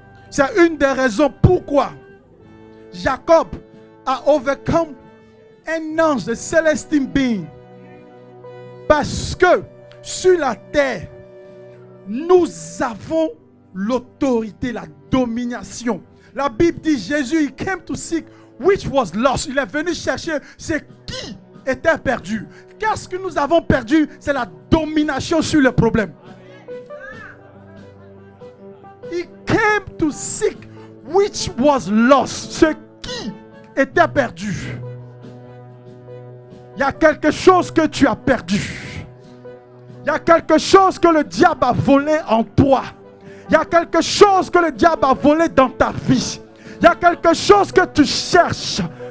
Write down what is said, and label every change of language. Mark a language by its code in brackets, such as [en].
[fr] C'est une des raisons pourquoi Jacob a overcome un ange, de celestine being. Parce que sur la terre, nous avons l'autorité, la domination. La Bible dit Jésus, il [en] came to seek which was lost. [fr] Il est venu chercher ce qui était perdu. Qu'est-ce que nous avons perdu? C'est la domination sur le problème. [en] He came to seek which was lost. [fr] Ce qui était perdu. Il y a quelque chose que tu as perdu. Il y a quelque chose que le diable a volé en toi. Il y a quelque chose que le diable a volé dans ta vie. Il y a quelque chose que tu cherches.